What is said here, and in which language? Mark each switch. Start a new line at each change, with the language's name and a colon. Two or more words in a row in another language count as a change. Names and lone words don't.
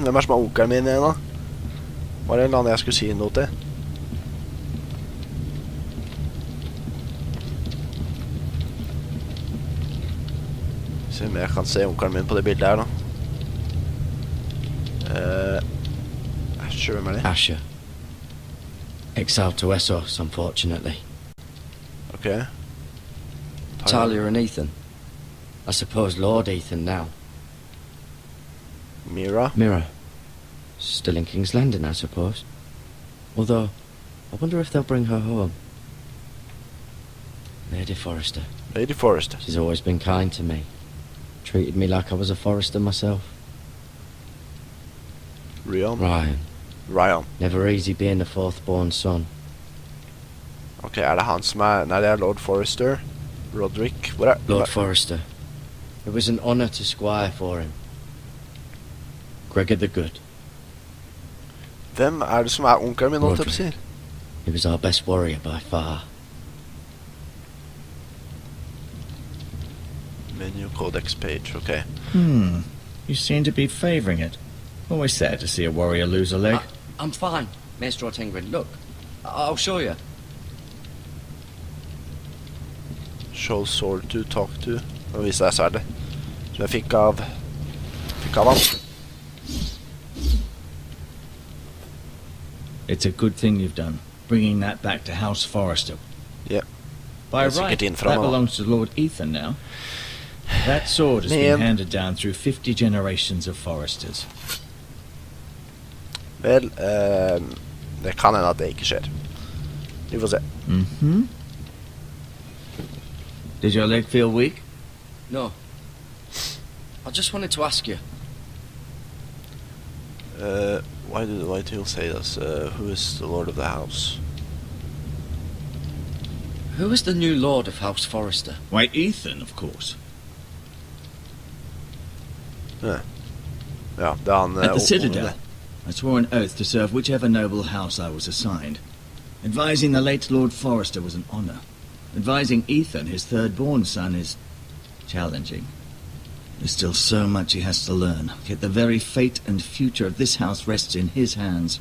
Norwegian: Hvem er som er onkelen min igjen da? Var det en eller annen jeg skulle si noe til? Se om jeg kan se onkelen min på det bildet her da. Asher, hvem er det? Asher.
English: Exiled to Essos, unfortunately. Ok. Talia and Ethan. I suppose Lord Ethan now. Mira. Mira. Still in King's Landing, I suppose. Although, I wonder if they'll bring her home. Lady Forrester. Lady Forrester. She's always been kind to me. Treated me like I was a Forrester myself. Ryan. Never easy being the fourth-born son.
Norwegian: Ok, det han som Nei, det Lord Forrester. Roderick. Hvor
English: Lord Forrester. It was an honor to squire for him. Gregor the Good.
Norwegian: Hvem det som onkelen min, holdt jeg på å si?
English: He was our best warrior by far. Menu codex page, okay. You seem to be favoring it. Always sad to see a warrior lose a leg. I'm fine, Maester Ortengrin. Look, I'll show you. Show sword to talk to.
Norwegian: Og vise deg sverdet. Som jeg fikk av han.
English: It's a good thing you've done, bringing that back to House Forrester. Yeah. By right, that belongs to Lord Ethan now. That sword has been handed down through 50 generations of Forresters.
Norwegian: Vel, det kan hende at det ikke skjer. Vi får se.
English: Did your leg feel weak? No. I just wanted to ask you. Why do the Whitehill say this? Who is the Lord of the House? Who is the new Lord of House Forrester? Why, Ethan, of course. Yeah,
Norwegian: det han...
English: At the Citadel, I swore an oath to serve whichever noble house I was assigned. Advising the late Lord Forrester was an honor. Advising Ethan, his third-born son, is challenging. There's still so much he has to learn, yet the very fate and future of this house rests in his hands.